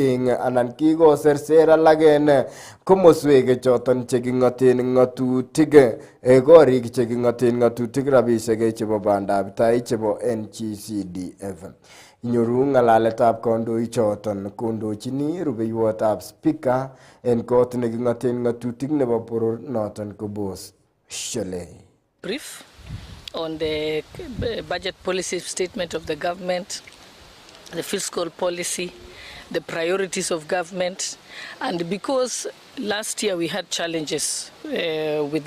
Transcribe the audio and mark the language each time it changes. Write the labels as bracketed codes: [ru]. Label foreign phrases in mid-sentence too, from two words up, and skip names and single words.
[kln] en komoswek choton cheking'oten ng'atutik korik cheking'oten ng'atutik rabisiek chebo bandab tai chebo NGCDF. Inyoru ng'alaletab kandoik choton kondochini rubeiwotab speaker en kot neking'oten ng'atutik nebo boror noton ko Boss Shelley. [en] Brief on the budget policy statement of the government, the fiscal policy, the priorities of government, and because last year we had challenges with